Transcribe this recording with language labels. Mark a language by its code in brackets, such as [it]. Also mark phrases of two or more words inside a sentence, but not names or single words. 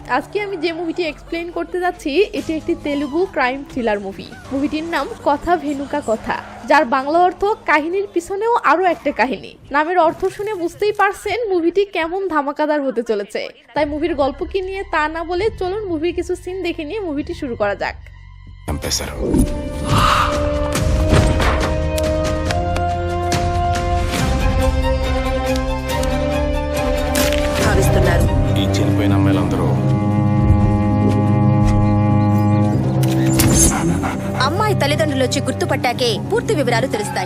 [bn] আজকে আমি যে মুভিটি এক্সপ্লেইন করতে যাচ্ছি এটি একটি [en] Telugu crime thriller movie. [bn] মুভিটির নাম কথা ভেনুকা কথা, যার বাংলা অর্থ কাহিনীর পিছনেও আরো একটা কাহিনী। নামের অর্থ শুনে বুঝতেই পারছেন মুভিটি কেমন ধামাকাদার হতে চলেছে। তাই মুভির গল্প কি নিয়ে তা না বলে চলুন মুভির কিছু সিন দেখে নিয়ে মুভিটি শুরু করা যাক। [te] ఈ చనిపోయిన అమ్మాయిలందరూ అమ్మాయి తల్లిదండ్రులు వచ్చి గుర్తుపట్టాకే పూర్తి వివరాలు తెలుస్తాయి.